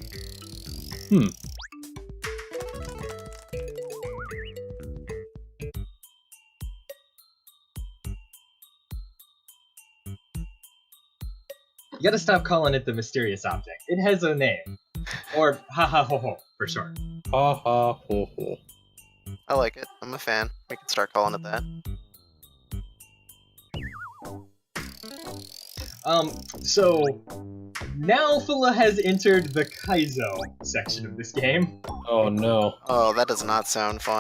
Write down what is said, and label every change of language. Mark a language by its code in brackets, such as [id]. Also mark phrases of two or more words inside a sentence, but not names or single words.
[en] You gotta stop calling it the mysterious object. It has a name. Or ha ha ho ho, for short. Ha ha ho ho. I like it. I'm a fan. We can start calling it that. So now Fulla has entered the Kaizo section of this game. Oh no. Oh, that does not sound fun.